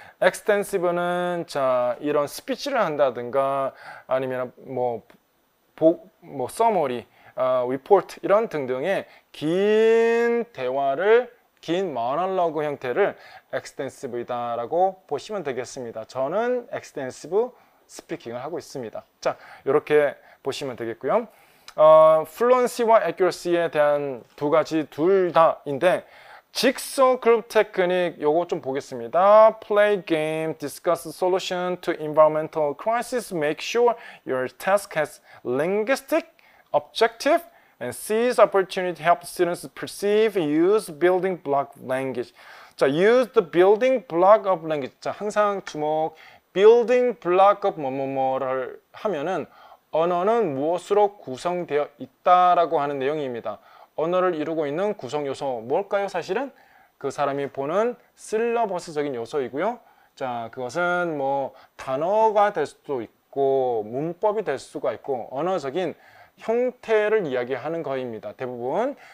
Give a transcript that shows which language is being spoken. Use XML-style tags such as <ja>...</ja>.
<ko>extensive는 자 이런 스피치를 한다든가 아니면 뭐 summary, report 이런 등등의 긴 대화를 긴 모놀로그 형태를 extensive이다라고 보시면 되겠습니다. 저는 extensive 스피킹을 하고 있습니다. 자, 이렇게 보시면 되겠고요. fluency와 accuracy에 대한 두 가지 둘 다인데 직소 그룹 테크닉 요거 좀 보겠습니다.</ko> <en>Play game, discuss solution to environmental crisis, make sure your task has linguistic, objective, and seize opportunity to help students perceive and use building block language. 자, use the building block of language.</en> <ko>자, 항상 주목</ko> <en>building block of</en> <ko>뭐뭐뭐를 하면은 언어는 무엇으로 구성되어 있다라고 하는 내용입니다. 언어를 이루고 있는 구성 요소 뭘까요? 사실은 그 사람이 보는 실러버스적인 요소이고요. 자, 그것은 뭐 단어가 될 수도 있고 문법이 될 수가 있고 언어적인 형태를 이야기하는 거입니다. 대부분.</ko>